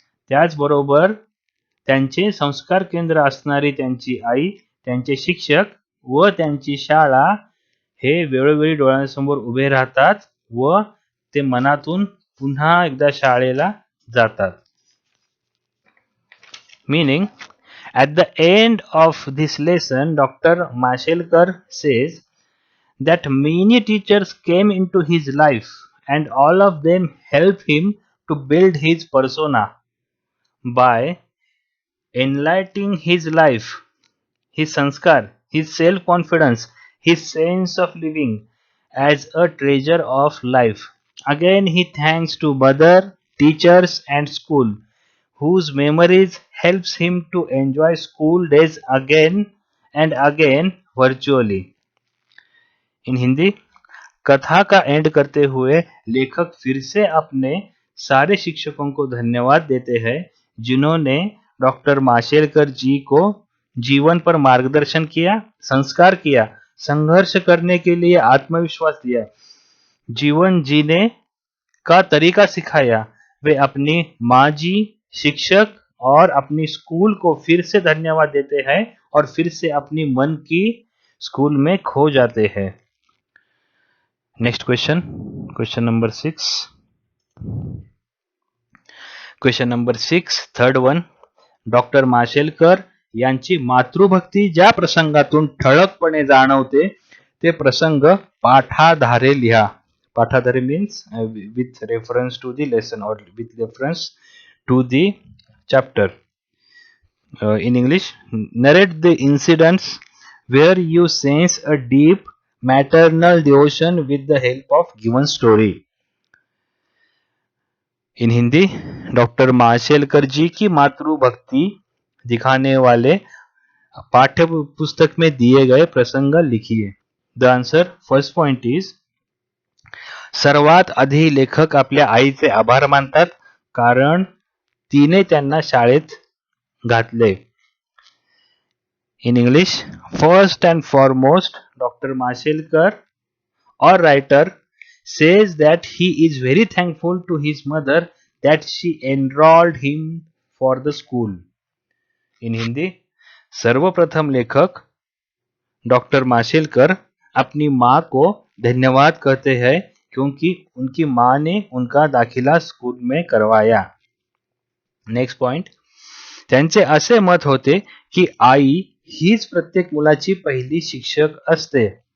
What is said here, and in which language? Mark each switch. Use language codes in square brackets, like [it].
[mr] त्याचबरोबर त्यांचे संस्कार केंद्र असणारी त्यांची आई, त्यांचे शिक्षक व त्यांची शाळा हे वेळोवेळी डोळ्यांसमोर उभे राहतात व ते मनातून पुन्हा एकदा शाळेला जातात. [en] Meaning, at the end of this lesson, Dr. Mashelkar says that many teachers came into his life and all of them helped him to build his persona by enlightening his life, his sanskar, his self-confidence, his sense of living as a treasure of life. Again, he thanks to mother, teachers and school, whose memories helps him to enjoy school days again and again virtually. In Hindi, [hi] कथा का and करते हुए लेखक फिर से अपने सारे शिक्षकों को धन्यवाद देते हैं, जिन्होंने डॉक्टर माशेलकर जी को जीवन पर मार्गदर्शन किया, संस्कार किया, संघर्ष करने के लिए आत्मविश्वास दिया, जीवन जीने का तरीका सिखाया. वे अपनी माँ जी, शिक्षक और अपनी स्कूल को फिर से धन्यवाद देते हैं और फिर से अपनी मन की स्कूल में खो जाते हैं. [en] Next question, question number 6. Question number 6, third one. [mr] Doctor Mashelkar यांची मातृभक्ती ज्या प्रसंगातून ठळकपणे जाणवते ते प्रसंग पाठाधारे लिहा. [en] पाठाधारे means with reference to the lesson or with reference to the chapter. In English, narrate the incidents where you sense a deep maternal devotion with the help of given story. In Hindi, [hi] doctor Mashelkar जी की मातृभक्ति दिखाने वाले पाठ्य पुस्तक में दिए गए प्रसंग लिखिए. [en] the answer, first point is, [mr] सर्वात आधी लेखक आपल्या आईचे आभार मानतात कारण तिने त्यांना शाळेत घातले. [en] In English, first and foremost doctor Mashelkar or writer says that he is very thankful to his mother that she enrolled him for the school. [hi] In Hindi, सर्वप्रथम लेखक डॉक्टर माशेलकर अपनी माँ को धन्यवाद कहते हैं क्योंकि उनकी माँ ने उनका दाखिला स्कूल में करवाया. [en] next point, [mr] त्यांचे असे मत होते की आई हीच प्रत्येक मुलाची पहिली शिक्षक असते.